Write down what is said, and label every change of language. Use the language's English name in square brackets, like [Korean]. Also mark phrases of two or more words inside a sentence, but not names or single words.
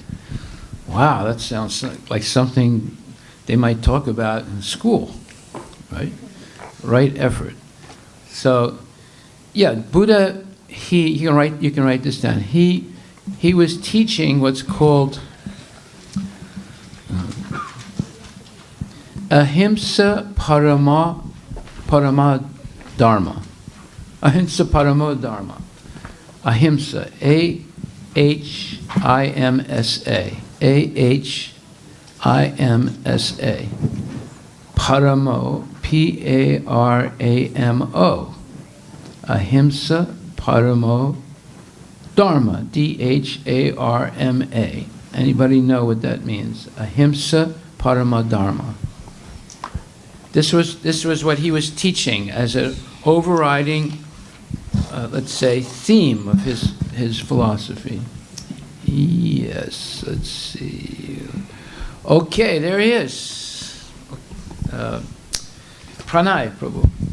[English] Wow, that sounds like something they might talk about in school, right? Right effort. So, yeah, Buddha, you can write this down. He was teaching what's called [Sanskrit] अहिंसा परम धर्म. अहिंसा परमो धर्म. अहिंसा, [English] A-H-I-M-S-A. A-H-I-M-S-A. Paramo, P-A-R-A-M-O. [Sanskrit] अहिंसा परमो धर्म, [English] D-H-A-R-M-A. Anybody know what that means? [Sanskrit] अहिंसा परमो धर्म. [English] This was what he was teaching as an overriding, let's say, theme of his philosophy. Yes, let's see. Okay, there he is. Pranay, Prabhu.